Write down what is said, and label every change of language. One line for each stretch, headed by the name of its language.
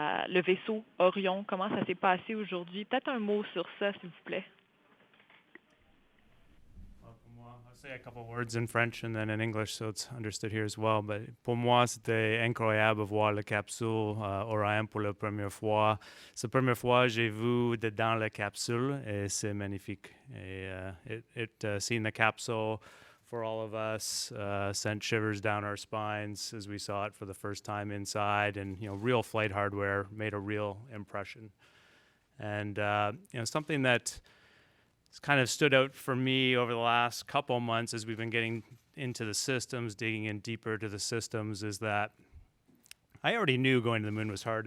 French: Le vaisseau Orion, comment ça s'est passé aujourd'hui? Peut-être un mot sur ça, s'il vous plaît.
English: I'll say a couple words in French and then in English so it's understood here as well.
French: But pour moi, c'était incroyable de voir la capsule Orion pour la première fois. C'est la première fois que j'ai vu dedans la capsule et c'est magnifique.
English: Et seeing the capsule for all of us sent shivers down our spines as we saw it for the first time inside, and real flight hardware made a real impression. And something that kind of stood out for me over the last couple months as we've been getting into the systems, digging in deeper to the systems, is that I already knew going to the moon was hard.